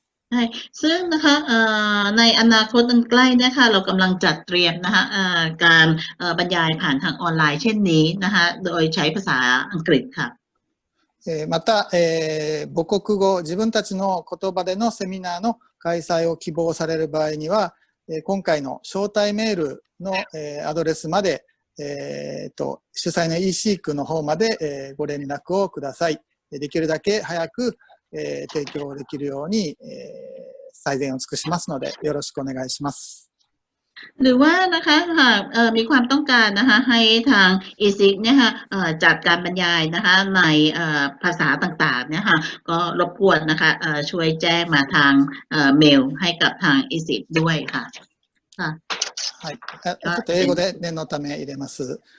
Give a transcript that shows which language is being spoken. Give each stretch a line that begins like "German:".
Thai: ใช่ซึ่งนะคะในอนาคตอันใกล้เนี่ยค่ะเรากำลังจัดเตรียมนะคะการบรรยายผ่านทางออนไลน์เช่นนี้นะคะโดยใช้ภาษาอังกฤษค่ะ
Japanese: また、母国語、自分たちの言葉でのセミナーの開催を希望される場合には、今回の招待メールの、アドレスまで、主催の eSeek の方まで、ご連絡をください。できるだけ早く提供できるように最善を尽くしますのでよろしくお願いします。
Thai: หรือว่านะคะหากมีความต้องการนะคะให้ทาง eSeek เนี่ยค่ะจัดการบรรยายนะคะในภาษาต่างๆเนี่ยค่ะก็รบกวนนะคะช่วยแจ้งมาทางเมลให้กับทาง eSeek ด้วยค่ะ
Japanese: はい、ちょっと英語で念のため入れます。